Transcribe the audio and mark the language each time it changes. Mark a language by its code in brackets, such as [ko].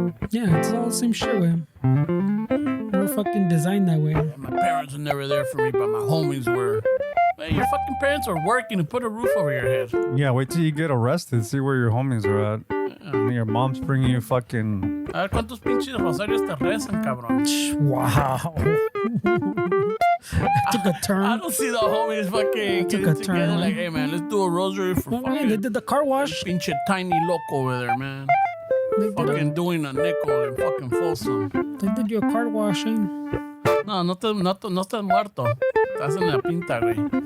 [en] Yeah, it's all the same shit, way. We're fucking designed that way. My parents were never there for me, but my homies were. Man, your fucking parents are working to put a roof over your head. Yeah, wait till you get arrested. See where your homies are at. And your mom's bringing you fucking... [es] A ver, ¿cuántos pinches rosarios te rezan, cabrón? [en] Wow. Took a turn. I don't see the homies fucking took getting a turn, together like, hey, man, let's do a rosary for fucking... Man, they did the car wash. Pinche tiny loco over there, man. Fucking doing a nickel and fucking Folsom. They did your car washing. [es] No estás muerto. Estás en la pinta, güey.